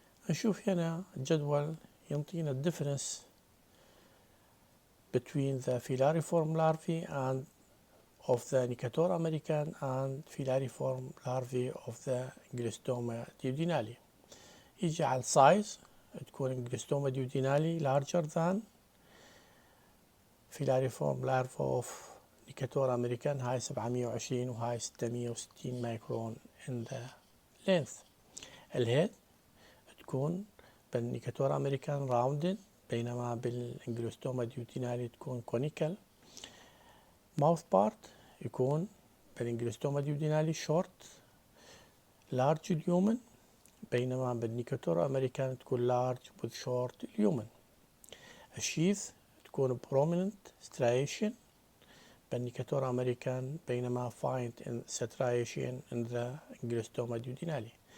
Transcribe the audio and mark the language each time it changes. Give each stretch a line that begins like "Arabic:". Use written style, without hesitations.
English: نشوف هنا الجدول ينطينا الديفرنس between the filariform larvae and of the Necator american and filariform larvae of the Angiostoma duodenale. يجي على السايز تكون Angiostoma duodenale larger than filariform larva of Necator american.
Arabic: هاي 720 وهاي 660 مايكرون in the length. الهيد تكون بالنيكاتور امريكان راوندد، بينما بالانجلوستوما ديوتينالي تكون كونيكال. ماوث بارت يكون بالانجلوستوما ديوتينالي شورت لارج اليومن، بينما بالنيكاتور امريكان تكون لارج with short اليومن.
English: الشيث تكون prominent striation بالنيكاتور امريكان، بينما find in striation in the angiostoma duodenale.